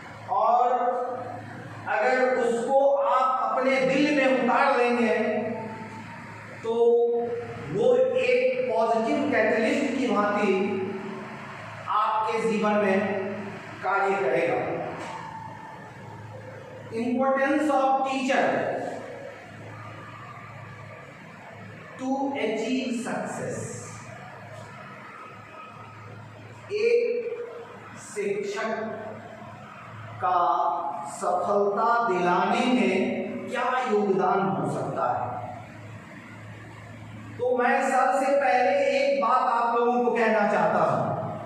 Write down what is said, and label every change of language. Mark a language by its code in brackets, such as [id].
[hi] और अगर उसको आप अपने दिल में उतार लेंगे तो वो एक पॉजिटिव कैटलिस्ट की भांति आपके जीवन में कार्य करेगा। [en] Importance of teacher to achieve success। [hi] एक शिक्षक का सफलता दिलाने में क्या योगदान हो सकता है। तो मैं सबसे पहले एक बात आप लोगों को कहना चाहता हूं।